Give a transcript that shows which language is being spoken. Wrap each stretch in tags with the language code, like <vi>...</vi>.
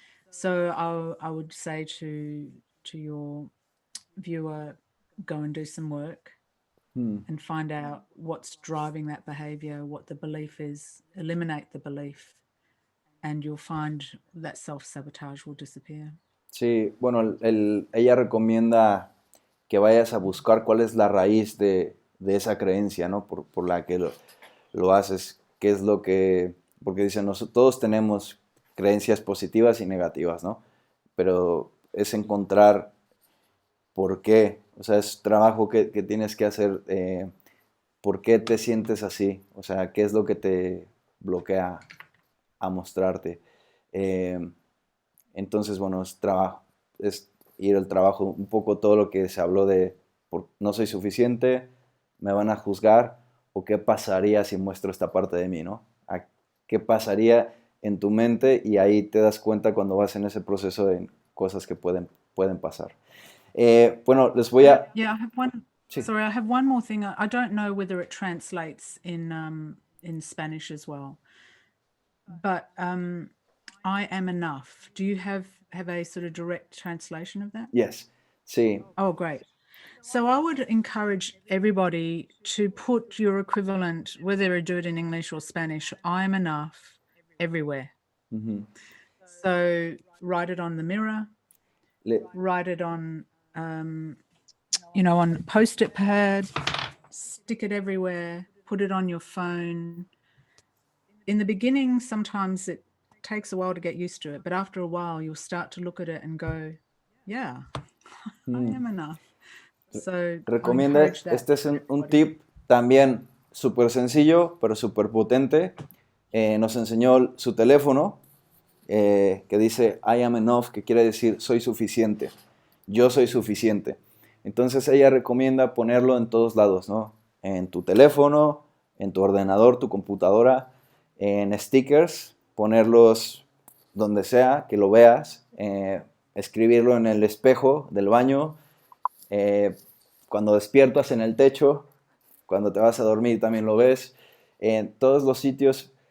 <en>So I would say to your viewer, go and do some work and find out what's driving that behavior, what the belief is, eliminate the belief, and you'll find that self-sabotage will disappear.</en> <es>Sí, bueno, ella recomienda que vayas a buscar cuál es la raíz de esa creencia, ¿no? Por la que lo haces, qué es lo que... Porque dicen, todos tenemos creencias positivas y negativas, ¿no? Pero es encontrar por qué, o sea, es trabajo que tienes que hacer, por qué te sientes así, o sea, qué es lo que te bloquea a mostrarte. Entonces, bueno, es ir al trabajo, un poco todo lo que se habló de no soy suficiente, me van a juzgar, o qué pasaría si muestro esta parte de mí, ¿no? ¿Qué pasaría en tu mente? Y ahí te das cuenta cuando vas en ese proceso de cosas que pueden pasar. Bueno, les voy a...</es> <en>Yeah, I have one.</en> <es>Sí.</es> <en>Sorry, I have one more thing. I don't know whether it translates in Spanish as well, but I am enough. Do you have a sort of direct translation of that? Yes. Sí. Oh, great. So I would encourage everybody to put your equivalent, whether you do it in English or Spanish, I am enough, everywhere. Mm-hmm. So write it on the mirror, write it on, on Post-it pad, stick it everywhere, put it on your phone. In the beginning, sometimes it takes a while to get used to it, but after a while, you'll start to look at it and go, yeah, I am enough. So</en> <es>recomienda, este es un tip también súper sencillo, pero súper potente. Nos enseñó su teléfono, que dice</es> <en>I am enough,</en> <es>que quiere decir soy suficiente, yo soy suficiente. Entonces ella recomienda ponerlo en todos lados, ¿no? En tu teléfono, en tu ordenador, tu computadora, en stickers, ponerlos donde sea, que lo veas, escribirlo en el espejo del baño, cuando despiertas en el techo, cuando te vas a dormir también lo ves, en todos los sitios.</es>